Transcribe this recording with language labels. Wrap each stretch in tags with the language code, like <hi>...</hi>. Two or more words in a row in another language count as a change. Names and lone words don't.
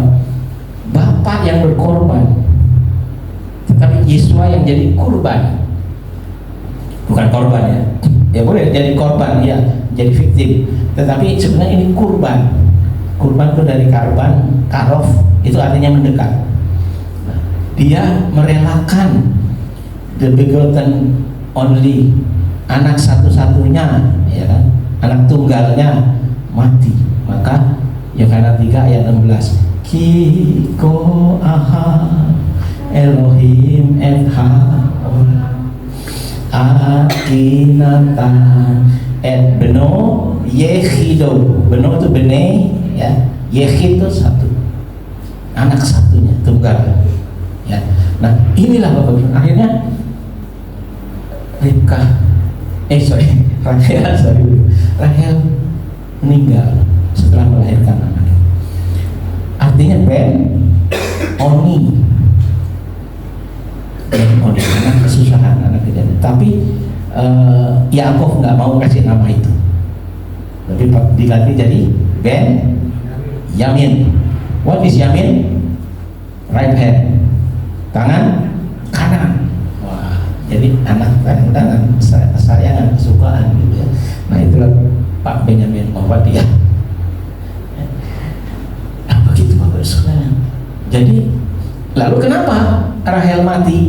<id>Bapak yang berkorban, tetapi Yesua yang jadi kurban. Bukan korban ya. Ya boleh jadi korban ya, jadi victim. Tetapi sebenarnya ini kurban. Kurban itu dari karban, karof, itu artinya mendekat. Nah, dia merelakan</id> <en>the begotten only,</en> <id>anak satu-satunya, ya kan, anak tunggalnya mati. Maka Yohanes 3 ayat 16,</id> <he>כי כה אהב אלהים אחד כי נתן את בנו יחידו.</he> <id>Beno itu bene, ya, yechid itu satu, anak satunya, tunggal, ya. Nah inilah Bapak Ibu, akhirnya Rahel meninggal setelah melahirkan anaknya. Artinya Oni, anak kesusahan, anak kejadian. Tapi Yakov nggak mau kasih nama itu, tapi diganti jadi Yamin.</id> <en>What is Yamin? Right hand,</en> <id>tangan kanan. Wah, jadi anak tangan kesayangan, kesukaan gitu ya. Nah itulah Pak Benyamin Obadiah. Nah begitu Bapak Saudara. Jadi lalu kenapa Rahel mati?</id>